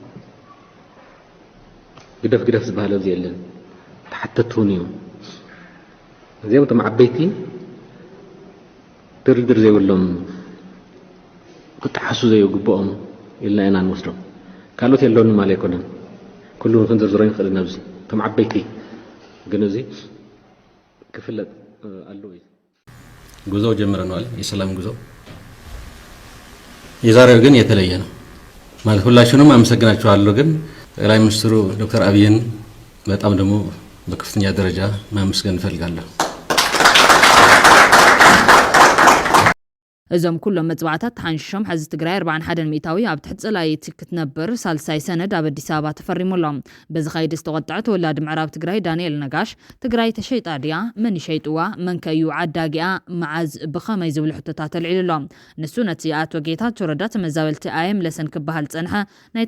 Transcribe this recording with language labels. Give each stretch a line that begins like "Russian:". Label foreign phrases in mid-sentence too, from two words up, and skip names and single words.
Tigrinya: ግደፍ ዝበሃለ ዘየለን ተሓተቱን እዩ እዚኦም ተም ዓበይቲ ድርድር ዘይብሎም ክተሓሱ ዘይግብኦም ኢልና ኢና ንወስዶም ካልኦት የለውንም ማለት ኣይኮነን ኩሉን ክንዝርዝሮ ይኽእል ነብዚ ተም ዓበይቲ ግን እዚ ክፍለጥ አለው
Amharic: ጉዞ ጀምረናል የሰላም ጉዞ የዛሬው ግን የተለየ ነው ማለት ሁላችሁንም አመሰግናችኋለሁ ግን ጠቅላይ ሚኒስትሩ ዶክተር አብይን በጣም ደግሞ በከፍተኛ ደረጃ ማመስገን እፈልጋለሁ
Tigrinya: እዞም ኩሎም መጽባዕታት ሓንሽም ሕዚ ትግራይ 41 ሚእታዊ ኣብ ትሕቲ ጸላይቲ ክትነብር ሳልሳይ ሰነድ ኣብ አዲስ አበባ ተፈሪሙሎም በዚ ኸይዲ ዝተቆጠዐ ተወላዲ ምዕራብ ትግራይ ዳንኤል ነጋሽ ትግራይ ተሸይጣ ድያ መን ይሸይጥዋ መን ከዩ ዓዳጊኣ መዓዝ ብኸመይ ዝብሉ ሕቶታት ኣልዒሉሎም ንሱ ነቲ ኣቶ ጌታቸው ረዳ ተመዛበልቲ ኣይምለሰን ክበሃል ጸንሐ ናይቲ